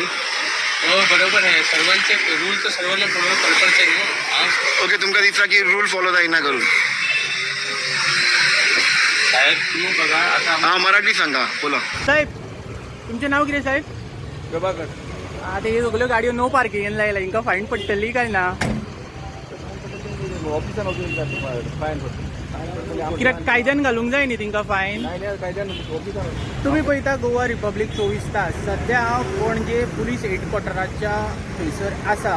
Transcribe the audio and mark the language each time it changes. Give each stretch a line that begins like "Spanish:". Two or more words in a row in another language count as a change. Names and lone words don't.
Marathi: हो बरोबर आहे, सर्वांचे रूल तर सर्वांना थोडं कळकळते ना.
Konkani: ओके, तुमका दिसला की
English: rule follow
Konkani: जाईना करून.
Marathi: साहेब तुम्ही बघा आता हा, मराठी सांगा, बोला. साहेब तुमचे नाव किती साहेब? प्रभाकर.
Konkani: आता हे सगळ्यो गाडयो
English: no parking
Konkani: लायला, हिंका फाईन पडटली काय ना? ऑफिसान वचून फायन कित्याक कायद्यान घालूंक जाय न्ही तिंका फायन. तुम्ही पळयता गोवा रिपब्लीक 24 तास सध्या पणजे पुलीस हेडक्वॉर्टराच्या थंयसर आसा.